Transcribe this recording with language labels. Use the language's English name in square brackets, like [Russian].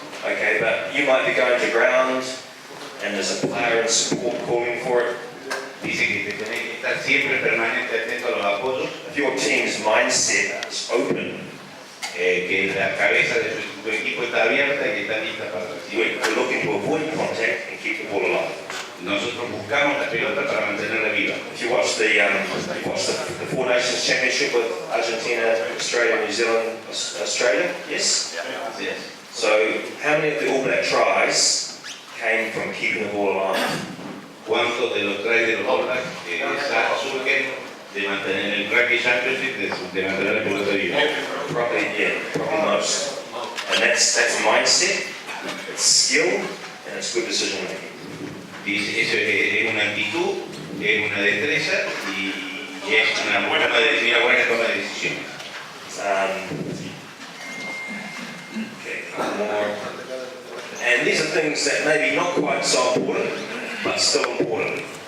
[English] Okay, but you might be going to ground and there's a player in support calling for it. [Spanish] Dice que te tenés que estar siempre permanente atento a los apoyos, [English] If your team's mindset is open, [Spanish] que la cabeza de tu equipo está abierta y que está lista para recibir. [English] we're looking to avoid contact and keep the ball alive. [Spanish] Nosotros buscamos la pelota para mantenerla viva. [English] If you watch the Four Nations Championship with Argentina, Australia, New Zealand, Australia, yes? [Spanish] Así es. [English] So how many of the All Black tries came from keeping the ball alive? [Spanish] ¿Cuántos de los tries de los All Blacks surgen de mantener el Rugby Championship, de mantener la pelota viva? [English] Probably most. And that's mindset, it's skill, and it's good decision making. [Spanish] Dice, eso es una actitud, es una destreza y es una buena toma de decisiones. [English] Okay, more. And these are things that maybe not quite so important, but still important.